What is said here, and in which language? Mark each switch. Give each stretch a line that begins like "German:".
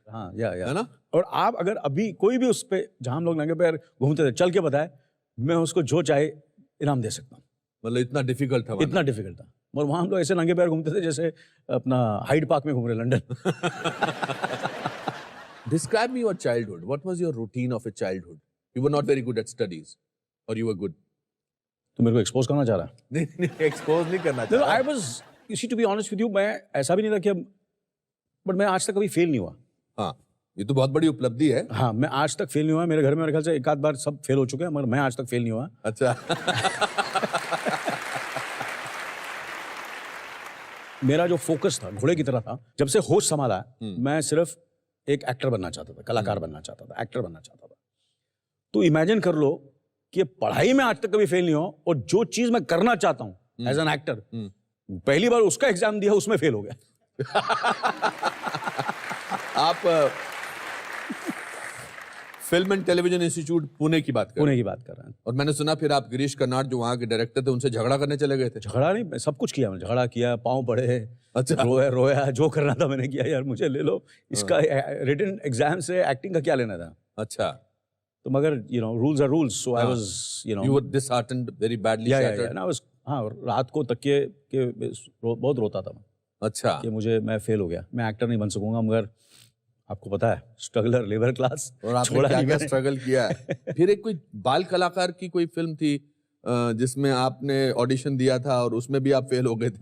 Hindi: हाँ, या है ना? और आप अगर अभी कोई भी उस पे जहां हम लोग नंगे पैर घूमते थे, चल के बताए, मैं उसको जो चाहे इनाम दे सकता हूँ। मतलब इतना डिफिकल्ट था इतना डिफिकल्ट था। और वहाँ हम लोग ऐसे नंगे पैर घूमते थे जैसे अपना हाइड पार्क में घूम रहे London.
English: Describe me your childhood. What was your routine of a childhood? You were not very good at studies, or you were good?
Hindi: तो मेरे को एक्सपोज करना चाह रहा है? नहीं, एक्सपोज नहीं करना
English: No, I was, you see, to be honest with you,
Hindi: मैं ऐसा भी नहीं था कि बट मैं आज तक कभी फेल नहीं हुआ। हाँ, ये तो बहुत बड़ी उपलब्धि है। हाँ, मैं आज तक फेल नहीं हुआ। मेरे घर में मेरे ख्याल से एक आध बार सब फेल हो चुके हैं, मगर मैं आज तक फेल नहीं हुआ। अच्छा। मेरा जो फोकस था घोड़े की तरह था। जब से होश संभाला मैं सिर्फ एक एक्टर बनना चाहता था, कलाकार बनना चाहता था, एक्टर बनना चाहता था। तो इमेजिन कर लो कि पढ़ाई में आज तक कभी फेल नहीं हो और जो चीज मैं करना चाहता हूँ
English: as an actor,
Hindi: पहली बार उसका एग्जाम दिया, उसमें फेल हो गया। आप film and television institute Pune की बात कर पुणे की बात कर रहे हैं। और मैंने सुना फिर आप गिरीश कर्नाड जो वहाँ के डायरेक्टर थे उनसे झगड़ा करने चले गए थे। झगड़ा नहीं, सब कुछ किया मैंने। झगड़ा किया, पाँव पड़े, अच्छा। रोया, जो करना था मैंने किया। यार मुझे ले लो, इसका रिटन एग्जाम से एक्टिंग का क्या लेना था। अच्छा। तो मगर
English: Rules are rules, so I was you were disheartened, very badly shattered.
Hindi: हाँ, रात को तकिए के बहुत रोता था मैं। अच्छा। कि मैं फेल हो गया, मैं एक्टर नहीं बन सकूंगा। मगर आपको पता है, स्ट्रगलर, लेबर क्लास, और आपने क्या-क्या स्ट्रगल किया है। फिर एक कोई बाल कलाकार की कोई फिल्म थी जिसमें आपने ऑडिशन दिया था और उसमें भी आप फेल हो गए थे।